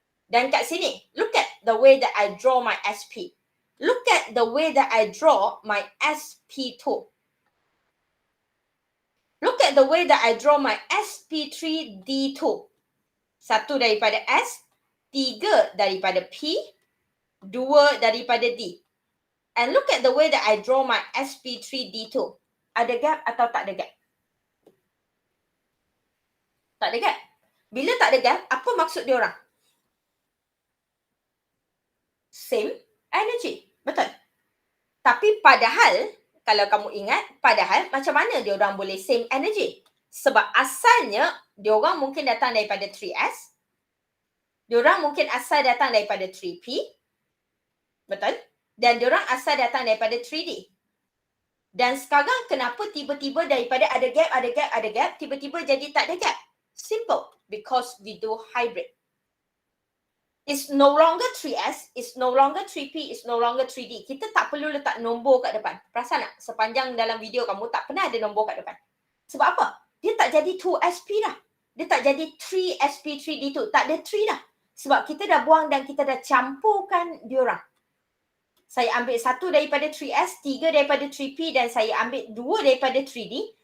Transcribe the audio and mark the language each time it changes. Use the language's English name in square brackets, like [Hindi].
[Malay] Dan kat sini, [English] look at the way that I draw my SP. Look at the way that I draw my SP2. Look at the way that I draw my SP3D2. [Malay] Satu daripada S, 3 daripada P, 2 daripada D. [English] And look at the way that I draw my SP3D2. [Malay] Ada gap atau tak ada gap? Tak ada gap. Bila tak ada gap, apa maksud dia orang? [English] Same energy. [Malay] Betul. Tapi padahal, kalau kamu ingat, padahal macam mana dia orang boleh same energy? Sebab asalnya, dia orang mungkin datang daripada 3S. Dia orang mungkin asal datang daripada 3P. Betul? Dan dia orang asal datang daripada 3D. Dan sekarang kenapa tiba-tiba daripada ada gap, tiba-tiba jadi tak ada gap? Simple. [English] Because we do hybrid. It's no longer 3S, it's no longer 3P, it's no longer 3D. [Malay] Kita tak perlu letak nombor kat depan. Perasan tak? Sepanjang dalam video kamu tak pernah ada nombor kat depan. Sebab apa? Dia tak jadi 2SP dah. Dia tak jadi 3SP3D2. Tak ada 3 dah. Sebab kita dah buang dan kita dah campurkan diorang. Saya ambil satu daripada 3S, 3 daripada 3P dan saya ambil 2 daripada 3D.